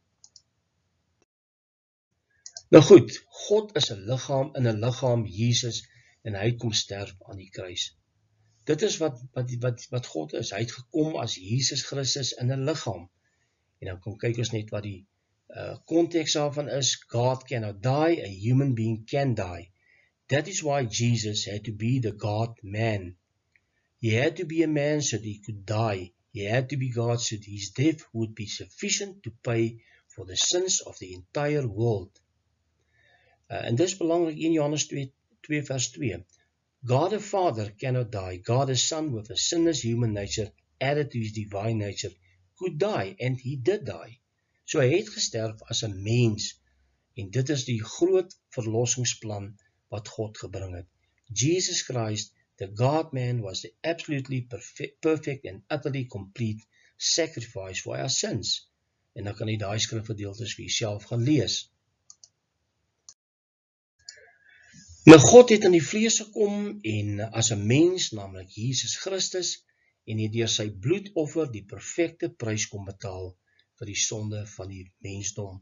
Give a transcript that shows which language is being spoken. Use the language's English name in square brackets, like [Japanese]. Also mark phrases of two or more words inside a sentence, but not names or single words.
[Afrikaans] Nou goed, God is 'n liggaam in 'n liggaam, Jesus, en hy kom sterf aan die kruis. Dit is wat God is. Hy het gekom as Jesus Christus in 'n liggaam. En dan kom kyk ons net wat die konteks daarvan is. [English] God cannot die, a human being can die. That is why Jesus had to be the God-man. He had to be a man so that he could die. He had to be God so that his death would be sufficient to pay for the sins of the entire world. [Afrikaans] En dis belangrik in Johannes 2 vers 2. [English] God the Father cannot die. God the Son with a sinless human nature added to his divine nature could die, and he did die. [Afrikaans] So hy het gesterf as 'n mens, en dit is die groot verlossingsplan wat God gebring het. [English] Jesus Christ, the God-man, was the absolutely perfect and utterly complete sacrifice for our sins. [Afrikaans] En dan kan jy daai skrifgedeeltes vir jouself gaan lees. Nou God het in die vlees gekom en as 'n mens, naamlik Jesus Christus, en het deur sy bloedoffer die perfekte prys kom betaal vir die sonde van die mensdom.